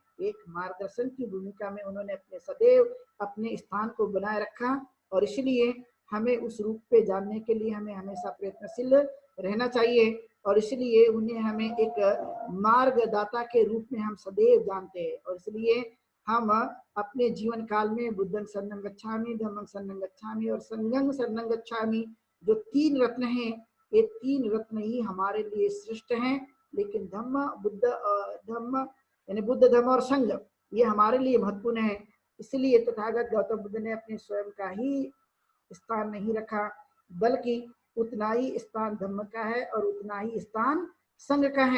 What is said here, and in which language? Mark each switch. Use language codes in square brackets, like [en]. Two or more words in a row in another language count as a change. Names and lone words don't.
[hi] एक मार्गदर्शन की भूमिका में उन्होंने अपने सदैव अपने स्थान को बनाए रखा, और इसलिए हमें उस रूप पे जानने के लिए हमें हमेशा प्रयत्नशील रहना चाहिए। और इसलिए उन्हें हमें एक मार्गदाता के रूप में हम सदैव जानते हैं। और इसलिए हम अपने जीवन काल में [pi] बुद्धं शरणं गच्छामि, धम्मं शरणं गच्छामि [hi] और [pi] संघं शरणं गच्छामि, [hi] जो 3 रत्न हैं, ये 3 रत्न ही हमारे लिए श्रेष्ठ हैं। लेकिन धम्म यानी बुद्ध, धम्म और संघ, ये हमारे लिए महत्वपूर्ण है। इसलिए तथागत गौतम बुद्ध ने अपने स्वयं का ही स्थान नहीं रखा, बल्कि उतना ही स्थान धम्म का है और उतना ही स्थान संघ का है।